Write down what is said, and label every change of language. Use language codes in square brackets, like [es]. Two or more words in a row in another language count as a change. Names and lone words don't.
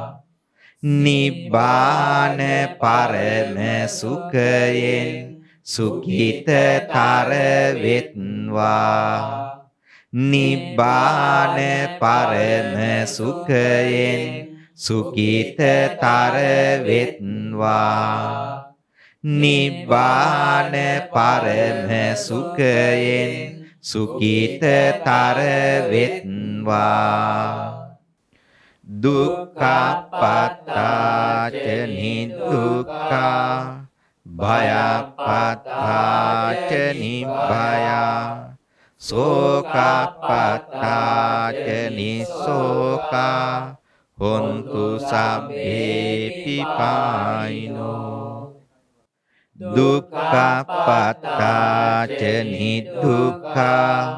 [pi] නිබ්බාන පරම සුඛයෙන් සුඛිතතර වෙත්වා නිබ්බාන පරම සුඛයෙන් සුඛිතතර වෙත්වා නිබ්බාන පරම සුඛයෙන් සුඛිතතර වෙත්වා දුක්ඛපත්තාච නිදුක්ඛා භයපත්තාච නිබ්බයා සෝකපත්තාච නිසෝකා හොන්තු සබ්බේ පිපායිනෝ දුක්ඛපත්තාච නිදුක්ඛා